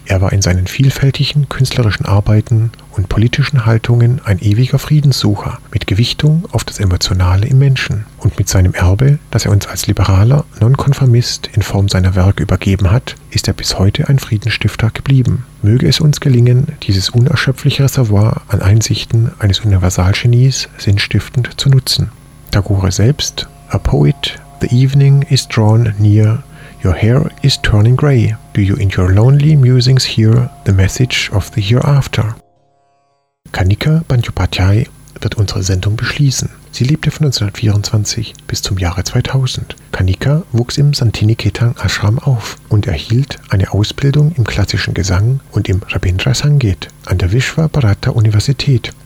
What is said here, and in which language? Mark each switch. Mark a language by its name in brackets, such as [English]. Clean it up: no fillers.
[German] Er war in seinen vielfältigen künstlerischen Arbeiten und politischen Haltungen ein ewiger Friedenssucher mit Gewichtung auf das Emotionale im Menschen. Und mit seinem Erbe, das er uns als liberaler Nonkonformist in Form seiner Werke übergeben hat, ist er bis heute ein Friedensstifter geblieben. Möge es uns gelingen, dieses unerschöpfliche Reservoir an Einsichten eines Universalgenies sinnstiftend zu nutzen. Tagore selbst, [English] a poet, the evening is drawn near, your hair is turning grey. Do you in your lonely musings hear the message of the hereafter? [German] Kanika Bandyopadhyay wird unsere Sendung beschließen. Sie lebte von 1924 bis zum Jahre 2000. Kanika wuchs im Santiniketan Ashram auf und erhielt eine Ausbildung im klassischen Gesang und im Rabindra Sangit an der Vishwa Bharata Universität.